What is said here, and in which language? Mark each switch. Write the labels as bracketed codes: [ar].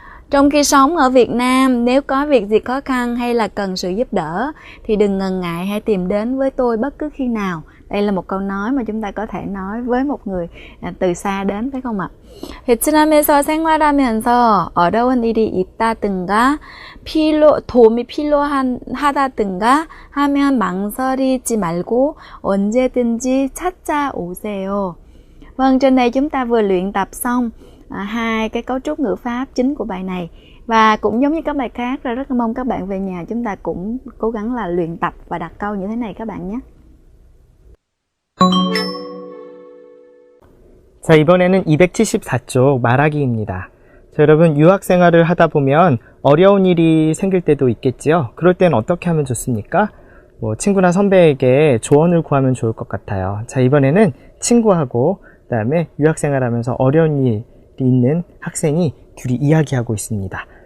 [vi] Trong khi sống ở Việt Nam, nếu có việc gì khó khăn hay là cần sự giúp đỡ thì đừng ngần ngại, hãy tìm đến với tôi bất cứ khi nào. Đây là một câu nói mà chúng ta có thể nói với một người từ xa đến, phải không ạ? [ko] 베트남에서 생활하면서 어려운 일이 있다든가 도움이 필요하다든가 하면 망설이지 말고 언제든지 찾아오세요. [vi] Vâng, trên đây chúng ta vừa luyện tập xong hai cái cấu trúc ngữ pháp chính của bài này, và cũng giống như các bài khác, rất là mong các bạn về nhà chúng ta cũng cố gắng là luyện tập và đặt câu như thế này các bạn nhé. [ko] 자, 이번에는 274쪽 말하기입니다. 자, 여러분 유학 생활을 하다 보면 어려운 일이 생길 때도 있겠지요. 그럴 땐 어떻게 하면 좋습니까? 친구나 선배에게 조언을 구하면 좋을 것 같아요. 자, 이번에는 친구하고 그다음에 유학 생활하면서 어려운 일이 있는 학생이 둘이 이야기하고 있습니다.